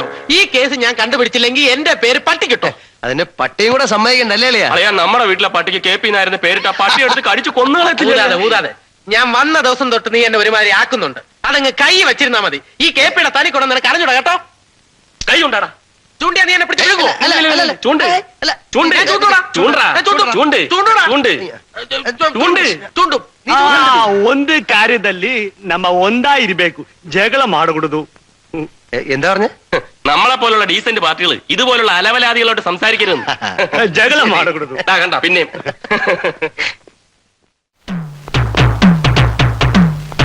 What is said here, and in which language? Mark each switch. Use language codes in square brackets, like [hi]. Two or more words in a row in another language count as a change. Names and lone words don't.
[ml] ഈ കേസ് ഞാൻ കണ്ടുപിടിച്ചില്ലെങ്കിൽ എന്റെ പേര് പട്ടി കിട്ടോ. അതിന് പട്ടിയും കൂടെ സമ്മതിക്കണ്ടല്ലേ? അളിയാ, നമ്മുടെ വീട്ടിലെ പട്ടിക്ക് KP നായിരുന്നു പേരിട്ട. പട്ടി എടുത്ത് കടിച്ചു കൊന്നുകളെ. ഊതാതെ ഞാൻ വന്ന ദിവസം തൊട്ട് നീ എന്നെ ഒരുമാതിരി ആക്കുന്നുണ്ട്. അതങ്ങ് കൈ വെച്ചിരുന്നാ മതി. ഈ KPയുടെ തനി കൊണ്ടു നിനക്ക് അറിഞ്ഞൂടാ കേട്ടോ. കൈ ഉണ്ടാടാ. ചൂണ്ടിയാ നീ എന്നെ [kn] ಒಂದು ಕಾರ್ಯದಲ್ಲಿ ನಮ್ಮ ಒಂದಾಗಿರ್ಬೇಕು, ಜಗಳ ಮಾಡಕೂಡದು. [ml] എന്താ പറഞ്ഞ? നമ്മളെ പോലുള്ള [en] decent parties [ml] ഇതുപോലുള്ള അലവലാദികളോട് സംസാരിക്കരുത്. [kn] ಜಗಳ ಮಾಡಕೂಡದು. [ml] കണ്ട പിന്നെ